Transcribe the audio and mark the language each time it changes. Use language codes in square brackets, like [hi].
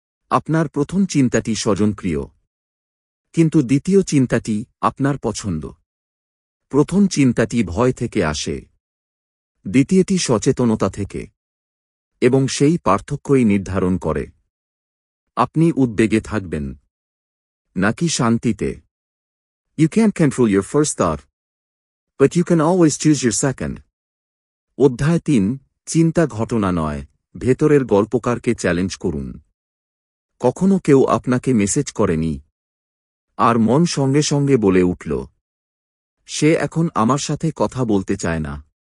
[bn] আপনার প্রথম চিন্তাটি স্বজনপ্রিয়, কিন্তু দ্বিতীয় চিন্তাটি আপনার পছন্দ। প্রথম চিন্তাটি ভয় থেকে আসে, দ্বিতীয়টি সচেতনতা থেকে, এবং সেই পার্থক্যই নির্ধারণ করে আপনি উদ্বেগে থাকবেন নাকি শান্তিতে। [en] You can't control your first thought, but you can always choose your second. [bn] অধ্যায় 3, চিন্তা ঘটনা নয়, ভেতরের গল্পকারকে চ্যালেঞ্জ করুন। কখনো কেউ আপনাকে মেসেজ করেনি, আর মন সঙ্গে সঙ্গে বলে উঠল, সে এখন আমার সাথে কথা বলতে চায় না।